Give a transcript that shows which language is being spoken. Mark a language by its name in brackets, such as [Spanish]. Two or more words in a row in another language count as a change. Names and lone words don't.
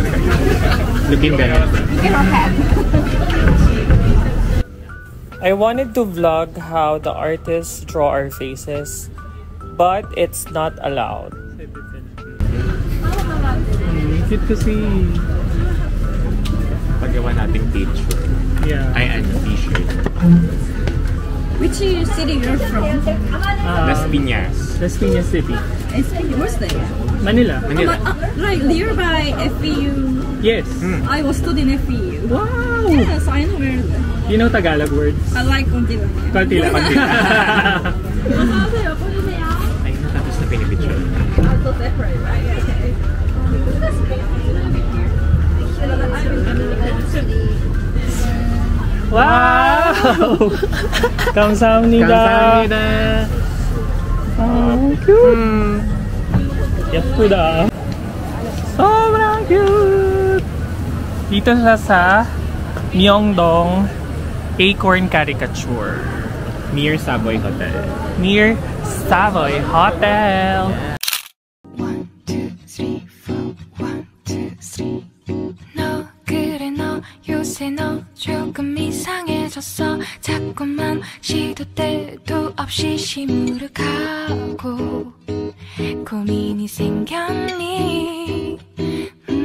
[English] Looking better. Look at our head. I wanted to vlog how the artists draw our faces, but it's not allowed. Cute to see. [Filipino] Paggawa nating picture. [English] Yeah. [Filipino] Ay, [English] t-shirt. Which city you're from? Las Piñas. Las Piñas City. Where's that? Manila. Manila. Right, nearby FEU. Yes. I was studying FEU. Wow! Yes, I know where. You know Tagalog words? I like [Filipino] konti lang. [English] Konti lang. [Filipino] Ay, natapos na pinipicture. [English] Wow! [Korean] 감사합니다. [English] Oh, cute. [Korean] 예쁘다. [Filipino] 소brang cute. Dito siya sa Myeongdong Acorn Caricature. [English] Near Savoy Hotel. Near Savoy Hotel. [Korean] 1, 2, 3, 4 1, 2, 3 너 그래 너 요새 너 조금 이상해졌어 자꾸만 시도 때도 없이 시무룩하고 고민이 생겼니